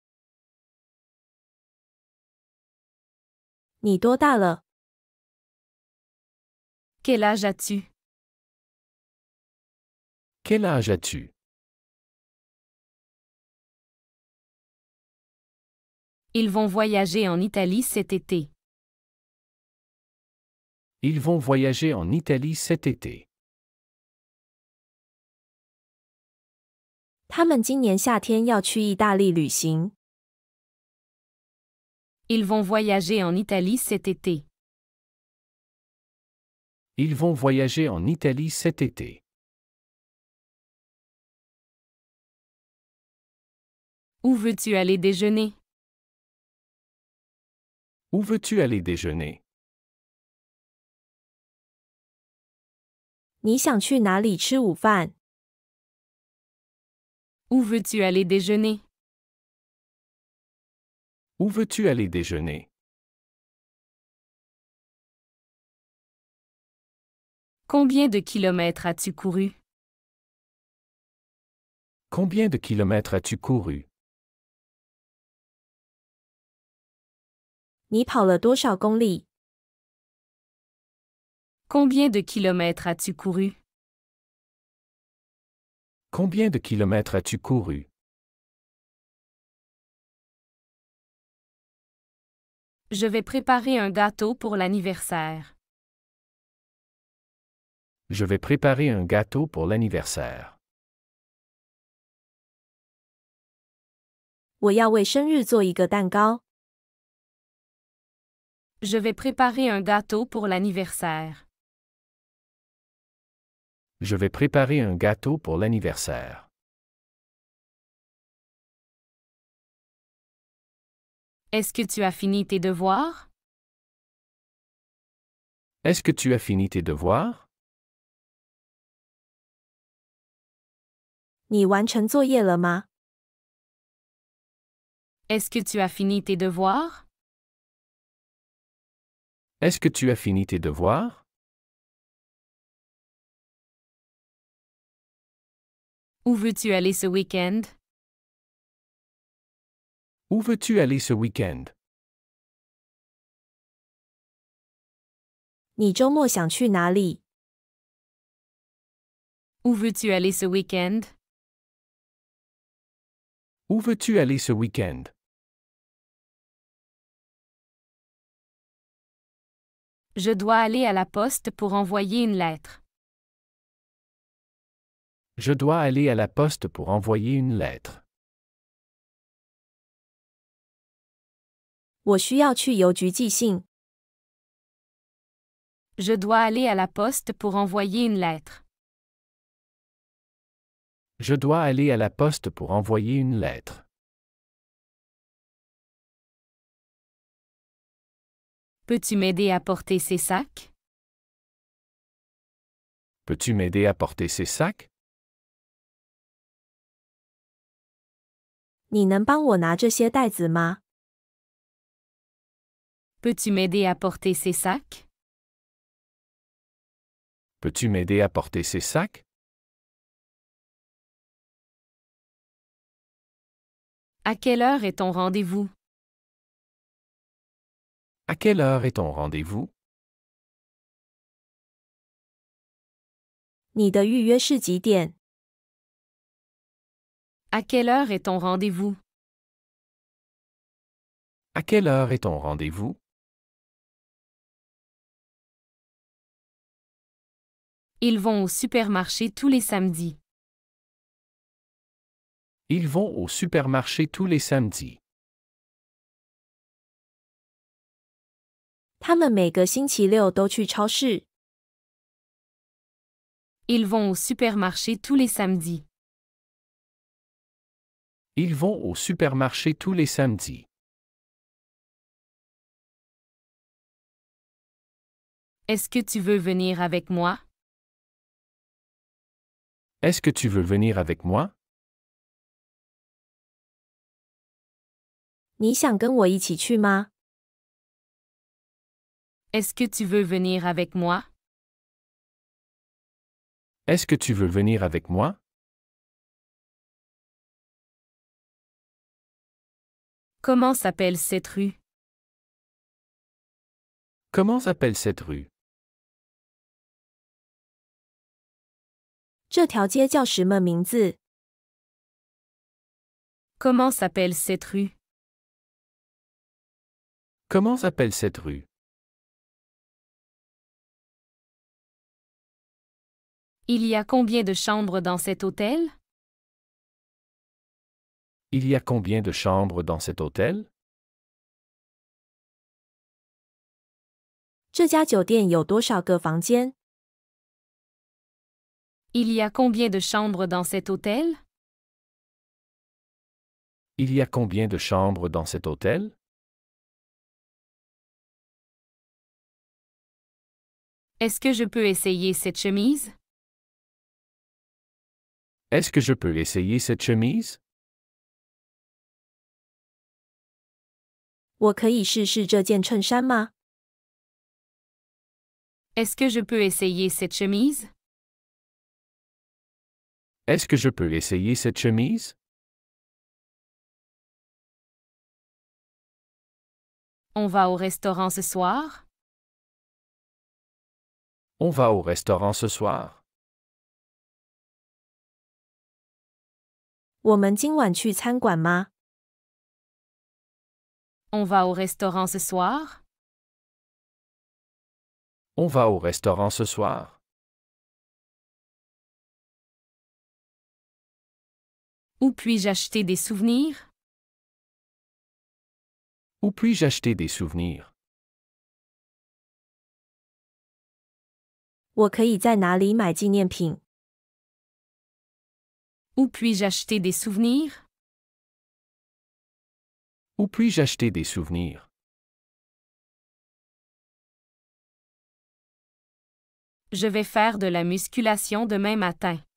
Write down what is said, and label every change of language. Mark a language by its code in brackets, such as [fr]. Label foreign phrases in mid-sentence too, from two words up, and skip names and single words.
[zh] 你多大了？ [fr] Quel âge as-tu? Quel âge as-tu? Ils vont voyager en Italie cet été. Ils vont voyager en Italie cet été. [zh] 他们今年夏天要去意大利旅行。 [fr] Ils vont voyager en Italie cet été. Ils vont voyager en Italie cet été. Où veux-tu aller déjeuner? Où veux-tu aller déjeuner? [zh] 你想去哪里吃午饭？ [fr] Où veux-tu aller déjeuner? Où veux-tu aller déjeuner? Combien de kilomètres as-tu couru? Combien de kilomètres as-tu couru? [zh] 你跑了多少公里？ [fr] Combien de kilomètres as-tu couru? Combien de kilomètres as-tu couru? Je vais préparer un gâteau pour l'anniversaire. Je vais préparer un gâteau pour l'anniversaire. [zh] 我要为生日做一个蛋糕。 [fr] Je vais préparer un gâteau pour l'anniversaire. Je vais préparer un gâteau pour l'anniversaire. Est-ce que tu as fini tes devoirs? Est-ce que tu as fini tes devoirs? [zh] 你完成作业了吗？ [fr] Est-ce que tu as fini tes devoirs? Est-ce que tu as fini tes devoirs? Où veux-tu aller ce week-end? Où veux-tu aller ce week-end? [zh] 你周末想去哪里？ [fr] Où veux-tu aller ce week-end? Où veux-tu aller ce week-end? Je dois aller à la poste pour envoyer une lettre. Je dois aller à la poste pour envoyer une lettre. [zh] 我需要去邮局寄信。 [fr] Je dois aller à la poste pour envoyer une lettre. Je dois aller à la poste pour envoyer une lettre. Peux-tu m'aider à porter ces sacs? Peux-tu m'aider à porter ces sacs? [zh] 你能帮我拿这些袋子吗？ [fr] Peux-tu m'aider à porter ces sacs? Peux-tu m'aider à porter ces sacs? À quelle heure est ton rendez-vous? À quelle heure est ton rendez-vous? [zh] 你的预约是几点？ [fr] À quelle heure est ton rendez-vous? À quelle heure est ton rendez-vous? Ils vont au supermarché tous les samedis. Ils vont au supermarché tous les samedis. [zh] 他们每个星期六都去超市。 [fr] Ils vont au supermarché tous les samedis. Ils vont au supermarché tous les samedis. Est-ce que tu veux venir avec moi? Est-ce que tu veux venir avec moi? [zh] 你想跟我一起去吗？ [fr] Est-ce que tu veux venir avec moi? Est-ce que tu veux venir avec moi? Comment s'appelle cette rue? Comment s'appelle cette rue? [zh] 这条街叫什么名字？ [fr] Comment s'appelle cette rue? Comment s'appelle cette rue? Il y a combien de chambres dans cet hôtel? Il y a combien de chambres dans cet hôtel? [zh] 这家酒店有多少个房间？ [fr] Il y a combien de chambres dans cet hôtel? Il y a combien de chambres dans cet hôtel? Est-ce que je peux essayer cette chemise? Est-ce que je peux essayer cette chemise? [zh] 我可以试试这件衬衫吗？ [fr] Est-ce que je peux essayer cette chemise? Est-ce que je peux essayer cette chemise? On va au restaurant ce soir? On va au restaurant ce soir? [zh] 我们今晚去餐馆吗？ [fr] On va au restaurant ce soir? On va au restaurant ce soir? Où puis-je acheter des souvenirs? Où puis-je acheter des souvenirs? [zh] 我可以在哪里买纪念品？ [fr] Où puis-je acheter des souvenirs? Où puis-je acheter des souvenirs? Je vais faire de la musculation demain matin.